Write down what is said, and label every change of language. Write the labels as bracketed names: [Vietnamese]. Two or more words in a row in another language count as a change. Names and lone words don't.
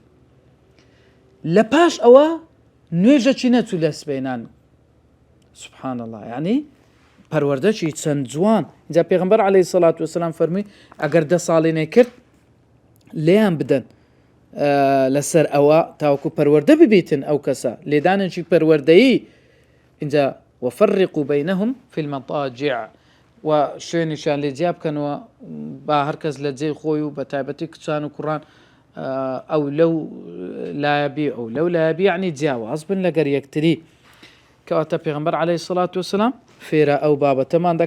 [Central Kurdish] لە پاش ئەوە نوێژەکی نەچوو لە سبەینان [Arabic] سبحان الله، [Central Kurdish] یعنی پەروەردەکی چەند جوان. اینجا پێغەمبەر [Arabic] عەلەیهی الصلاة والسلام [Central Kurdish] فەرمووی ئەگەر 10 ساڵی نەکرد لێیان بدەن لەسەر ئەوە تاوەکو پەروەردە ببیتن ئەو کەسە، لێدانێکی پەروەردەیی. [Arabic] اینجا وفرقوا بينهم في المضاجع، [Central Kurdish] و شوێنیشان لێ جیا بکەنەوە با هەرکەس لە جێی خۆی و بە تایبەتی کچان و کوڕان ئەو لەو لایەبی ئەو لەو لایەبی یعنی جیاواز بن لەگەر یەکتری. کەواتە پێغەمبەر [Arabic] عەلەیهی الصلاة والسلام [Central Kurdish] فێرە ئەو بابەتەمان دەکا.